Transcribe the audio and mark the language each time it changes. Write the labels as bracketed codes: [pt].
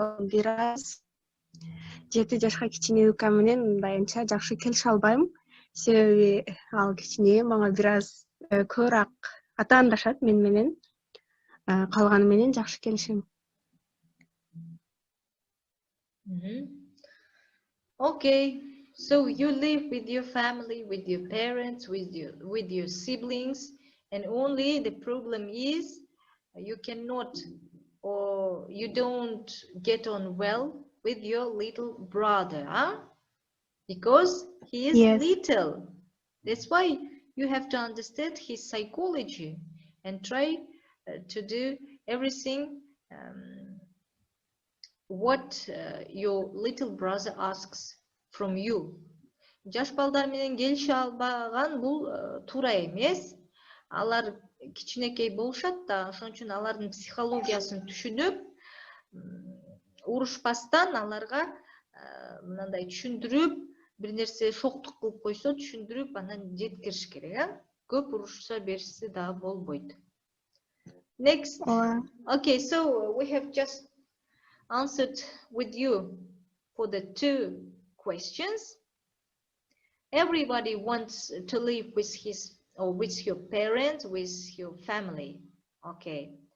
[ky] Бир аз 7 жашка кичине укам менен мындай анча жакшы келише албайм. Себеби ал кичине, мага бир аз көбүрөөк атаандашат мен менен. Калганы менен жакшы келишем. [en] Okay, so you live with your family, with your parents, with your siblings, and only the problem is you cannot or you don't get on well with your little brother, huh? Because he is little. That's why you have to understand his psychology and try to do everything what your little brother asks from you. [ky] Жаш балдар менен келише албаган бул туура эмес. Алар кичинекей болушат да, ошон үчүн алардын психологиясын түшүнүп, урушпастан аларга мындай түшүндүрүп, бир нерсе шоктук кылып койсо түшүндүрүп анан жеткириш керек, а? Көп урушса беришсе дагы болбойт. [en] Next. Okay, so we have just answered with you for the 2 questions. Everybody wants to live with his or with your parents, with your family. Okay.